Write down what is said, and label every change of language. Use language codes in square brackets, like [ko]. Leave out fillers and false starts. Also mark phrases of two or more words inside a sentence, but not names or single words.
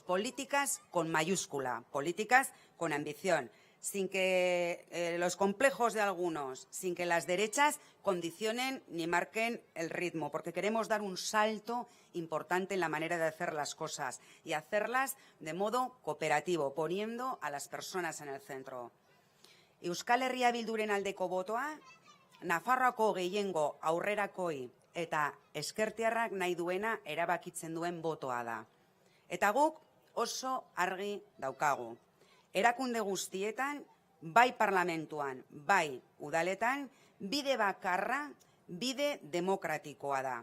[es] Políticas con mayúscula, políticas con ambición, sin que los complejos de algunos, sin que las derechas condicionen ni marquen el ritmo, porque queremos dar un salto importante en la manera de hacer las cosas y hacerlas de modo cooperativo, poniendo a las personas en el centro. [eu] Euskal Herria Bilduren aldeko botoa, Nafarroako gehiengo aurrerakoi eta ezkertiarrak nahi duena erabakitzen duen botoa da. Eta guk oso argi daukagu. Erakunde guztietan, bai parlamentuan, bai udaletan, bide bakarra, bide demokratikoa da.